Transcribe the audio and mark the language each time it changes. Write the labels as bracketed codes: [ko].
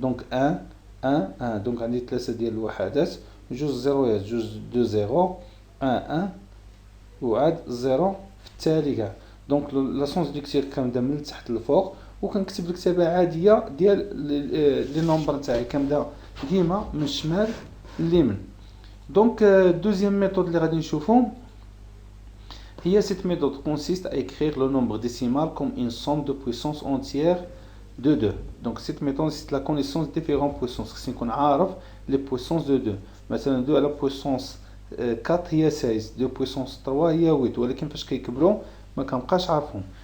[ar] دونك 1 1 1. دونك عندي 3 ديال الوحدات، جوج زيرويات، جوج دو زيرو 1 1 وعاد 0 في التالي كاع. دونك لا سونس ديكسير كنبدا من التحت للفوق وكنكتب الكتابه عاديه ديال لي نومبر نتاعي كنبدا ديما من الشمال لليمين. دونك دوزيام ميثود اللي غادي نشوفو هي [fr] cette méthode consiste à écrire le nombre décimal comme une somme de puissance entière de 2. Donc cette méthode c'est la connaissance des différentes puissances. [ar] خصني نكون عارف [fr] les puissances de 2. [ar] مثلا 2 على puissance 4 هي 16، 2 puissance 3 هي 8، ولكن فاش كيكبروا ما كنبقاش عارفهم.